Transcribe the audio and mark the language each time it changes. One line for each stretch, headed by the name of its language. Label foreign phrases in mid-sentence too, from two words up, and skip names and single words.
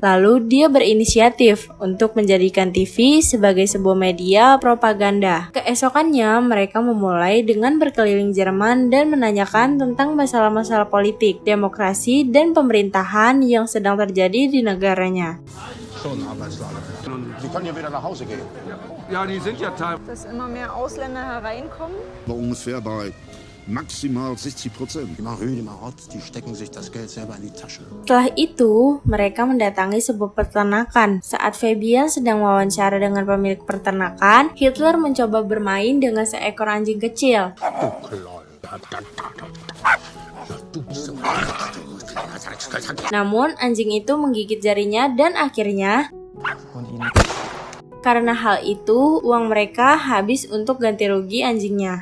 Indonesian: Lalu, dia berinisiatif untuk menjadikan TV sebagai sebuah media propaganda. Keesokannya, mereka memulai dengan berkeliling Jerman dan menanyakan tentang masalah-masalah politik, demokrasi, dan pemerintahan yang sedang terjadi di negaranya.
German: Schon Arbeitslager. Und Sie können ja wieder nach Hause gehen. Ja, die sind ja teilweise. Dass immer mehr Ausländer hereinkommen? Ungefähr bei maximal 60%. Die Rüde Marot, die stecken sich das Geld selber in die Tasche.
Indonesian: Setelah itu, mereka mendatangi sebuah peternakan. Saat Fabian sedang wawancara dengan pemilik peternakan, Hitler mencoba bermain dengan seekor anjing kecil. Namun, anjing itu menggigit jarinya dan akhirnya karena hal itu, uang mereka habis untuk ganti rugi anjingnya.